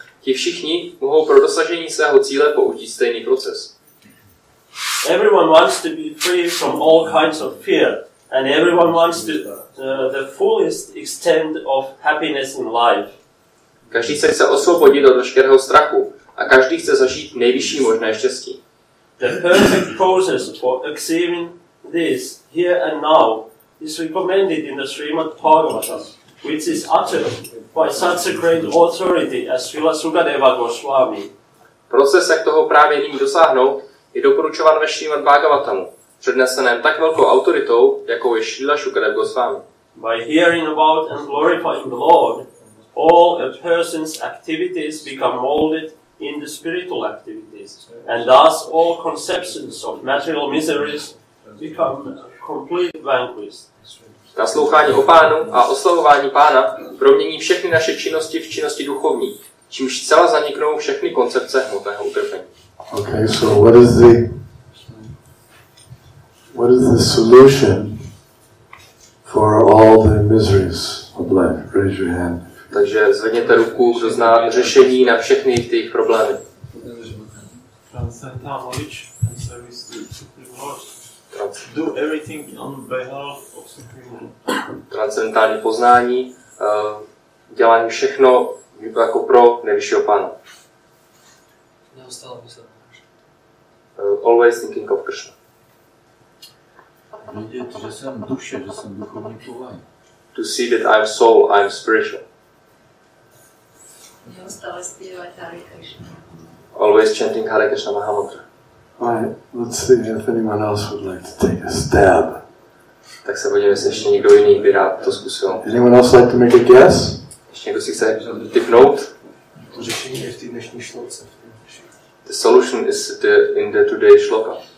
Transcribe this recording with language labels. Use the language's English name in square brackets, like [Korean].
[Czech] Ti všichni mohou pro dosažení svého cíle použít stejný proces. [English] Everyone wants to be free from all kinds of fear, and everyone wants to the fullest extent of happiness in life. [Czech] Každý se chce osvobodit od veškerého strachu a každý chce zažít nejvyšší možné štěstí. [English] The perfect process for achieving this here and now is recommended in the Srimad Bhagavatam, which is uttered by such a great authority as Srila Sukadeva Goswami. [Czech] Proces, jak toho právě nyní dosáhnout, je doporučován ve Srimad Bhagavatamu, předneseném tak velkou autoritou, jakou je Srila Sukadeva Goswami. [English] By hearing about and glorifying the Lord, all a person's activities become molded in the spiritual activities, and thus all conceptions of material miseries become completely vanquished. [Czech] Naslouchání o Pánu a oslavování Pána promění všechny naše činnosti v činnosti duchovní, čímž zcela zaniknou všechny koncepce hmotného utrpení. [English] Okay, so what is the solution for all the miseries of life? Raise your hand. [Czech] Takže zvedněte ruku, kdo zná řešení na všechny ty problémy. [English] Transcendental knowledge and service to Supreme Lord. Do everything on behalf of Supreme Lord. [Czech] Transcendentální poznání, dělání všechno jako pro nejvyššího Pána. Neustále myslet. [English] Always thinking of Krishna. [Czech] Vidět, že jsem duše, že jsem duchovní povolání. [English] To see that I'm soul, I'm spiritual. [Czech] Neustále zpívat Hare Krishna. [English] Always chanting Hare Krishna Mahamantra. Alright, let's see if anyone else would like to take a stab. [Czech] Tak se podívejme, jestli ještě někdo jiný by rád to zkusil. [English] Anyone else like to make a guess? [Czech] Ještě někdo si chce tipnout? To řešení je v té dnešní šloce. [English] The solution is in the today's shloka.